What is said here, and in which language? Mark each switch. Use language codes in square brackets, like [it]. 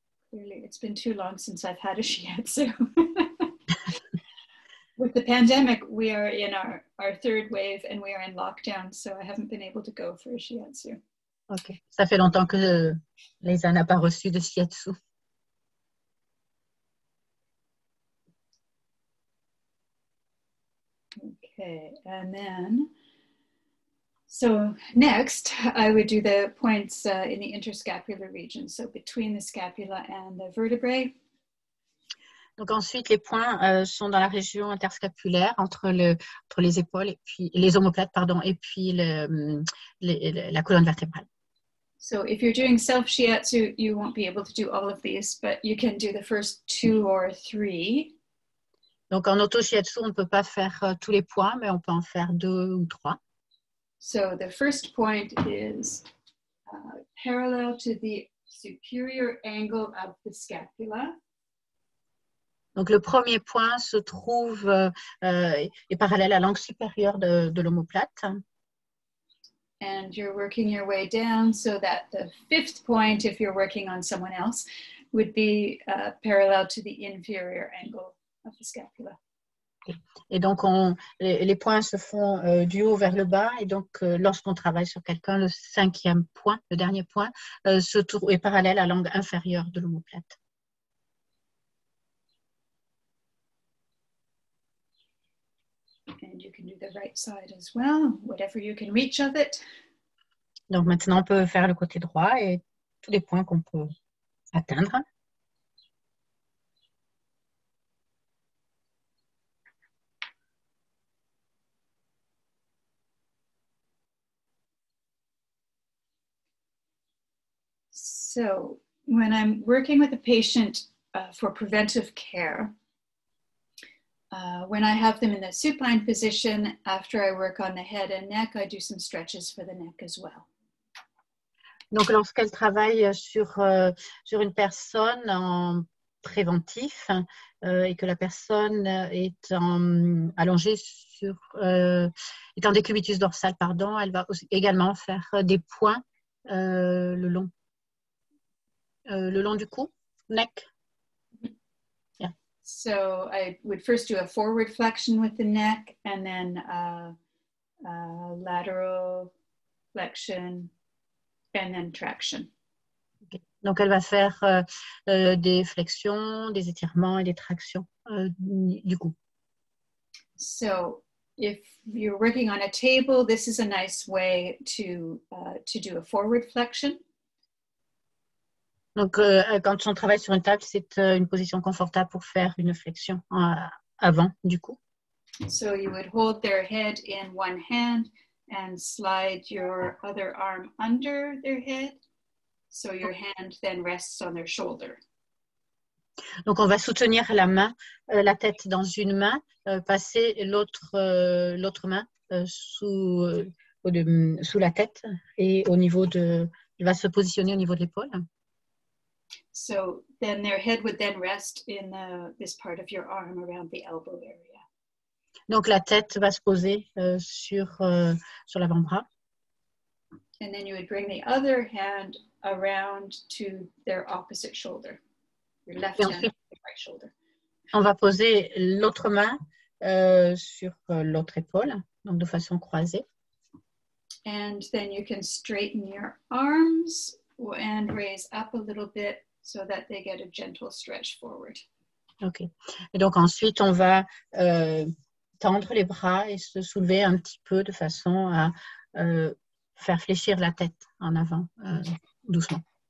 [en] Clearly, it's been too long since I've had a shiatsu. With the pandemic, we are in our third wave and we are in lockdown, so I haven't been able to go for a shiatsu. Ok. [fr] Ça fait longtemps que Leisa n'a pas reçu de shiatsu. [en] Okay, and then, so next I would do the points in the interscapular region, so between the scapula and the vertebrae. [fr] Donc ensuite, les points sont dans la région interscapulaire entre les épaules et puis les omoplates, pardon, et puis la colonne vertébrale. [en] So if you're doing self-shiatsu, you won't be able to do all of these, but you can do the first 2 or 3. [fr] Donc en auto-shiatsu, on ne peut pas faire tous les points, mais on peut en faire 2 ou 3. [en] So the first point is parallel to the superior angle of the scapula. [fr] Donc le premier point se trouve est parallèle à l'angle supérieur de l'omoplate. [en] And you're working your way down so that the fifth point, if you're working on someone else, would be parallel to the inferior angle of the scapula. [fr] Et donc, les points se font du haut vers le bas. Et donc, lorsqu'on travaille sur quelqu'un, le cinquième point, le dernier point, est parallèle à l'angle inférieur de l'omoplate. [en] And you can do the right side as well, whatever you can reach of it. [fr] Donc, maintenant, on peut faire le côté droit et tous les points qu'on peut atteindre. [en] So when I'm working with a patient for preventive care, when I have them in the supine position, after I work on the head and neck, I do some stretches for the neck as well. [fr] Donc, lorsqu'elle travaille sur une personne en préventif et que la personne est allongée est en décubitus dorsal, pardon, elle va également faire des points le long du cou, neck. [en] Yeah. So I would first do a forward flexion with the neck and then lateral flexion and then traction. Okay. [fr] Donc, elle va faire des flexions, des étirements et des tractions du cou. [en] So if you're working on a table, this is a nice way to do a forward flexion. [fr] Donc, quand on travaille sur une table, c'est une position confortable pour faire une flexion avant du cou. [en] So you would hold their head in one hand and slide your other arm under their head. So your hand then rests on their shoulder. [fr] Donc, on va soutenir la tête dans une main, passer l'autre main sous la tête et il va se positionner au niveau de l'épaule. [en] So then their head would then rest in this part of your arm around the elbow area. [fr] Donc, la tête va se poser sur l'avant-bras. [en] And then you would bring the other hand around to their opposite shoulder. Your left hand, [fr] ensuite, [en] right shoulder. [fr] On va poser l'autre main sur l'autre épaule, donc de façon croisée. [en] And then you can straighten your arms and raise up a little bit so that they get a gentle stretch forward. Ok. [fr] Et donc ensuite, on va tendre les bras et se soulever un petit peu de façon à faire fléchir la tête en avant doucement.